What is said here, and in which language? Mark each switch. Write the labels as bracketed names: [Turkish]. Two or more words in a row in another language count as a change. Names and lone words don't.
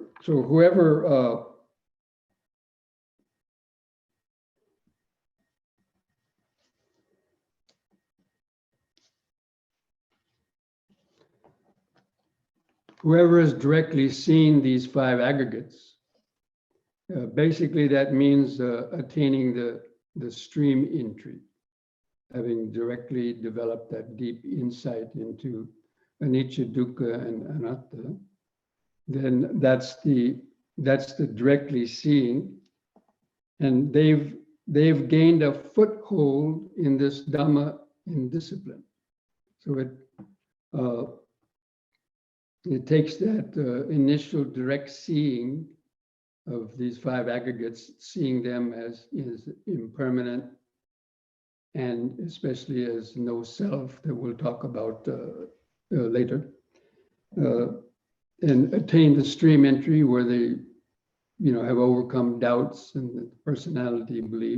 [English] So whoever has directly seen these 5 aggregates, basically that means attaining the stream entry, having directly developed that deep insight into anicca, dukkha, and anatta. Then that's the directly seeing, and they've gained a foothold in this Dhamma in discipline. So it takes that initial direct seeing of these 5 aggregates, seeing them as impermanent, and especially as no self, that we'll talk about later, and attain the stream entry where they have overcome doubts and the personality belief.